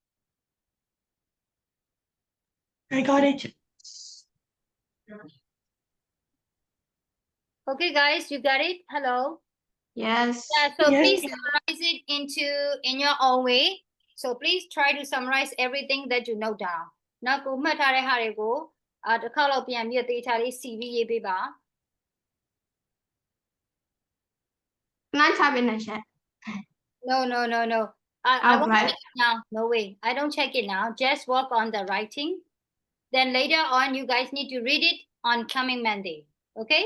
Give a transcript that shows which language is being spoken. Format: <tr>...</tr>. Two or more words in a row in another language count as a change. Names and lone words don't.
<en>I got it. Okay, guys, you got it? Hello? Yes. Yeah, so Yes. please summarize it in your own way. So please try to summarize everything that you know down.</en> <my>နောက်ကိုမှတ်ထားတဲ့ဟာတွေကိုတစ်ခါလောက်ပြန်ပြီးတေချာလေး CV ရေးပေးပါ</my> <en>Can I type in the chat? No. I won't Alright. check it now. No way. I don't check it now. Just work on the writing. Then later on, you guys need to read it on coming Monday. Okay?</en>